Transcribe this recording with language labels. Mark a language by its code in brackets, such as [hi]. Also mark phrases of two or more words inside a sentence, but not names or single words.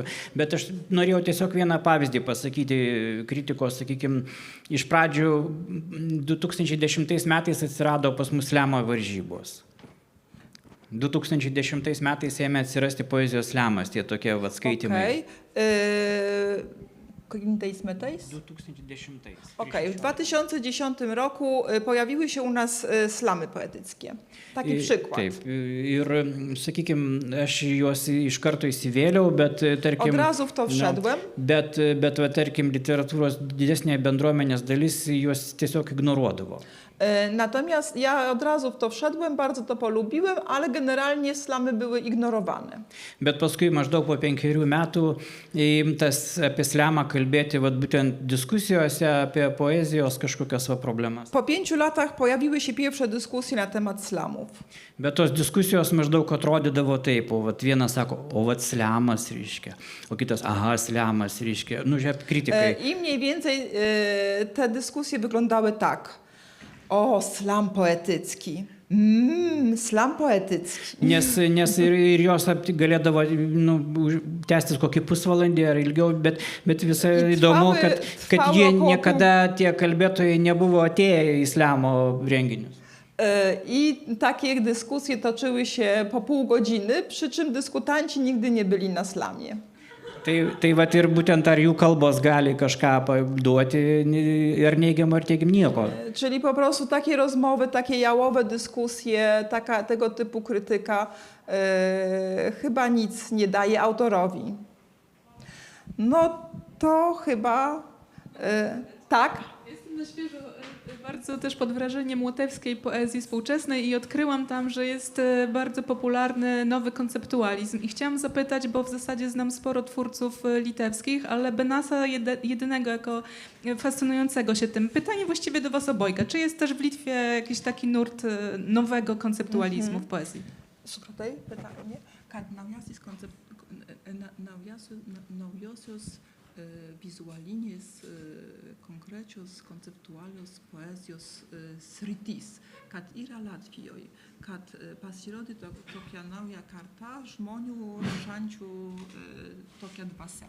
[lt] Bet aš norėjau tiesiog vieną pavyzdį pasakyti kritikos, sakykime, iš pradžių 2010 metais atsirado pas mus slemo varžybos. 2010 metais ėmė atsirasti poezijos slemas, tie tokie vat skaitimai. Kokiais metais? 2010. [pl] Okej, w 2010 roku pojawiły się u nas slamy poetyckie. Taki przykład. [lt] Taip, ir, sakykime, aš juos iš karto įsivėliau, bet, tarkim... [pl] Od razu w to wszedłem. [lt] Bet va, tarkim, literatūros didesnė bendruomenės dalis juos tiesiog ignoruodavo. [pl] Natomiast ja od razu w to wszedłem, bardzo to polubiłem, ale generalnie slamy były ignorowane. [lt] Bet paskui maždaug po 5 metų imtas apie slemą kalbėti vat, būtent diskusijose apie poezijos kažkokias va, problemas. [pl] Po 5 latach pojawiły się pierwsze dyskusje na temat slamów. [lt] Bet tos diskusijos maždaug atrodydavo taip, o vat, vienas sako, o vat slemas reiškia, o kitas, aha, slemas reiškia, nu žiūrėk, kritikai. [pl] I mniej więcej te dyskusje wyglądały tak. O, slam poetycki. Slam poetycki. [lt] Nes ir jos galėdavo tęstis kokį pusvalandį ar ilgiau, bet visai įdomu, kad jie niekada tie kalbėtojai nebuvo atėję į slemo renginius. [pl] I takie dyskusje toczyły się po pół godziny, przy czym dyskutanci nigdy nie byli na slamie. [lt] Tai vat ir būtent ar jų kalbos gali kažką duoti, ar neigiam, ar teigiam nieko. [pl] Czyli po prostu takie rozmowy, takie jałowe dyskusje, tego typu krytyka chyba nic nie daje autorowi. No to chyba tak. Jestem na świeżo bardzo też pod wrażeniem łotewskiej poezji współczesnej i odkryłam tam, że jest bardzo popularny nowy konceptualizm. I chciałam zapytać, bo w zasadzie znam sporo twórców litewskich, ale Benasa jedynego jako fascynującego się tym. Pytanie właściwie do was obojga. Czy jest też w Litwie jakiś taki nurt nowego konceptualizmu w poezji? [lt] Supratau, pytanie? Kad naujosios vizualinės, konkrečios, konceptualios poezijos sritis, kad yra Latvijoje, kad pasirodė tokia nauja karta žmonių rašančių tokia dvasia.